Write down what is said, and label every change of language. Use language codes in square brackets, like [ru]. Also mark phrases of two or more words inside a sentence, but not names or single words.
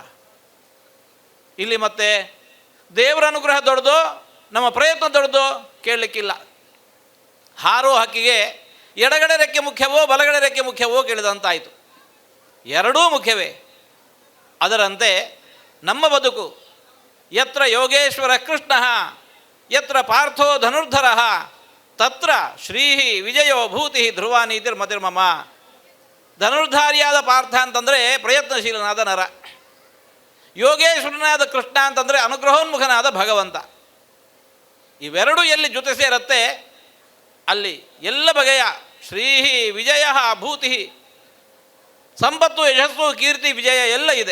[kn] ಇಲ್ಲಿ ಮತ್ತೆ ದೇವರ ಅನುಗ್ರಹ ದೊಡ್ಡದು, ನಮ್ಮ ಪ್ರಯತ್ನ ದೊಡ್ಡದು ಕೇಳಲಿಕ್ಕಿಲ್ಲ. ಹಾರೋ ಹಕ್ಕಿಗೆ ಎಡಗಡೆ ರೆಕ್ಕೆ ಮುಖ್ಯವೋ ಬಲಗಡೆ ರೆಕ್ಕೆ ಮುಖ್ಯವೋ ಕೇಳಿದಂತಾಯಿತು. 2 ಮುಖ್ಯವೇ. ಅದರಂತೆ ನಮ್ಮ ಬದುಕು [sa] ಯತ್ರ ಯೋಗೇಶ್ವರ ಕೃಷ್ಣ ಯತ್ರ ಪಾರ್ಥೋ ಧನುರ್ಧರ ತತ್ರ ಶ್ರೀ ವಿಜಯೋ ಭೂತಿ ಧ್ರುವ ನೀತಿರ್ಮತಿರ್ಮಮ. [kn] ಧನುರ್ಧಾರಿಯಾದ ಪಾರ್ಥ ಅಂತಂದರೆ ಪ್ರಯತ್ನಶೀಲನಾದ ನರ, ಯೋಗೇಶ್ವರನಾದ ಕೃಷ್ಣ ಅಂತಂದರೆ ಅನುಗ್ರಹೋನ್ಮುಖನಾದ ಭಗವಂತ. ಇವೆರಡೂ ಎಲ್ಲಿ ಜೊತೆ ಸೇರುತ್ತೆ ಅಲ್ಲಿ ಎಲ್ಲ ಬಗೆಯ ಶ್ರೀ ವಿಜಯ ಭೂತಿ, ಸಂಪತ್ತು, ಯಶಸ್ಸು, ಕೀರ್ತಿ, ವಿಜಯ ಎಲ್ಲ ಇದೆ.